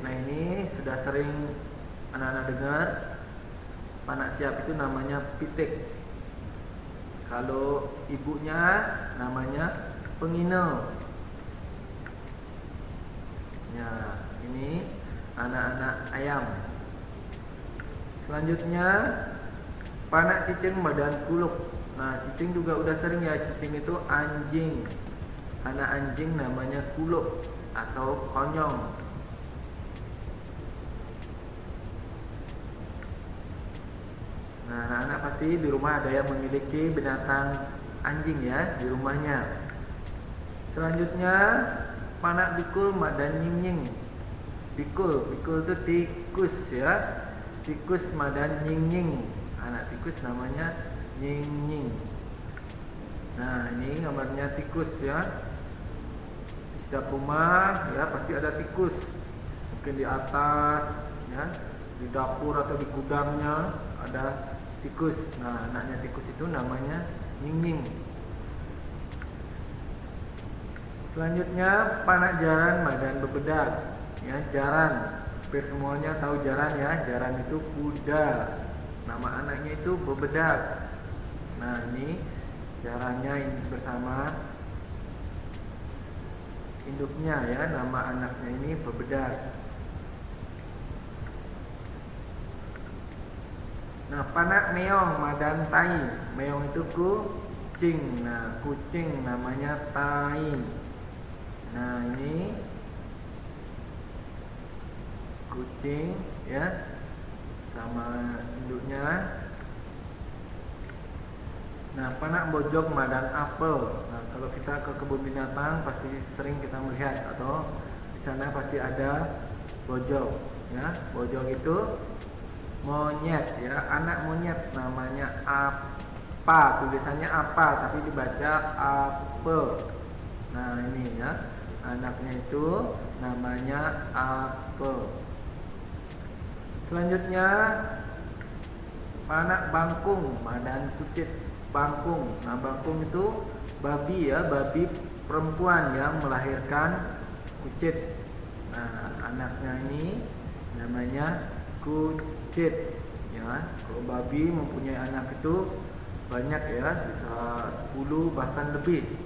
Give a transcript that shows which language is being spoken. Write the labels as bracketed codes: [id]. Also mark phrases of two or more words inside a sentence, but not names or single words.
[id] Nah, ini sudah sering anak-anak dengar. [ban] Panak siap [id] itu namanya pitik. Kalau ibunya namanya pengino. Ya, ini anak-anak ayam. [ban] Selanjutnya panak cicing madan kuluk. [id] Nah, cicing juga udah sering ya, cicing itu anjing. Anak anjing namanya kuluk atau konyong. Nah, anak-anak pasti di rumah ada yang memiliki binatang anjing ya di rumahnya. [ban] Selanjutnya panak bikul madan nying-nying. [id] Bikul itu tikus ya. Tikus [ban] madan nying-nying. [id] Anak tikus namanya nying-nying. Nah, ini gambarnya tikus ya. Di setiap rumah ya pasti ada tikus. Mungkin di atas ya, di dapur atau di gudangnya ada tikus. Nah, anaknya tikus itu namanya nying-nying. [ban] Selanjutnya panak jaran madan bebedak. [id] Ya, jaran. Hampir semuanya tahu jaran ya. Jaran itu kuda. Nama anaknya itu bebedak. Nah, ini jarannya ini bersama induknya ya. Nama anaknya ini bebedak. [ban] Nah, panak meong madan tai. [id] Meong itu kucing. Nah, kucing namanya tai. Nah, ini kucing ya sama induknya. Nah, [ban] panak bojok madan apel. [id] Nah, kalau kita ke kebun binatang pasti sering kita melihat atau di sana pasti ada bojok ya. Bojok itu monyet ya, anak monyet namanya apa, tulisannya apa tapi dibaca apel. Nah, ini ya, anaknya itu namanya apel. [ban] Selanjutnya panak bangkung madan kucit. [id] Bangkung. Nah, bangkung itu babi ya, babi perempuan yang melahirkan kucit. Nah, anaknya ini namanya kucit ya. Kalau babi mempunyai anak itu banyak ya, bisa 10 bahkan lebih.